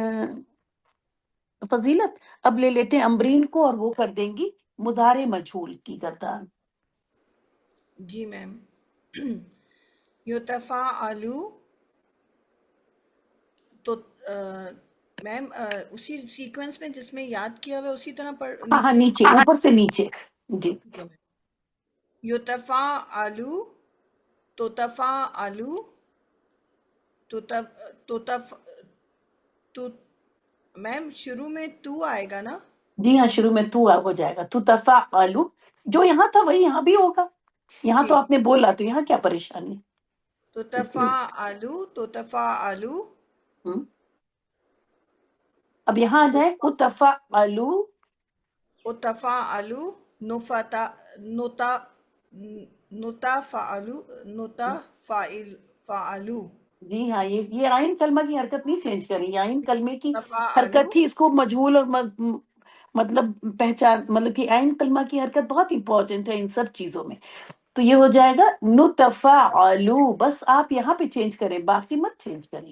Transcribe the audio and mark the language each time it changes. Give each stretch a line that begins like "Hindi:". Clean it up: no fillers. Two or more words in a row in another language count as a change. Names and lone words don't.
Urdu: فضیلت اب لے لیتے ہیں امبرین کو، اور وہ کر دیں گی مضارع مجہول کی گردان. جی میم. یتفاعلو، تو میم اسی سیکوینس میں جس میں یاد کیا ہوا ہے اسی طرح پر ہاں ہاں، نیچے. نیچے، اوپر سے نیچے. جی. ٹھیک ہے میم.
Arabic: یتفاعلو، تتفاعلو، تتف
Urdu: تو میم شروع میں تو آئے گا نا؟ جی ہاں، شروع میں تو ہو جائے گا. تو تفعلو، جو یہاں تھا وہی یہاں بھی ہوگا. یہاں تو جی. آپ نے بولا، تو یہاں کیا پریشانی.
Arabic: تتفاعلو، تتفاعلو،
Urdu: ہم؟ اب یہاں آ جائے،
Arabic: اتفعلو. اتفاعلو، نفتا، نتا، نتفاعلو، فعلو.
Urdu: جی ہاں، یہ آئین کلمہ کی حرکت نہیں چینج کریں، یہ آئین کلمے کی
Arabic: تفاعلو.
Urdu: حرکت ہی اس کو مجہول اور مطلب پہچان، مطلب کہ آئین کلمہ کی حرکت بہت امپورٹنٹ ہے ان سب چیزوں میں. تو یہ ہو جائے گا نتفعلو. بس آپ یہاں پہ چینج کریں، باقی مت چینج کریں.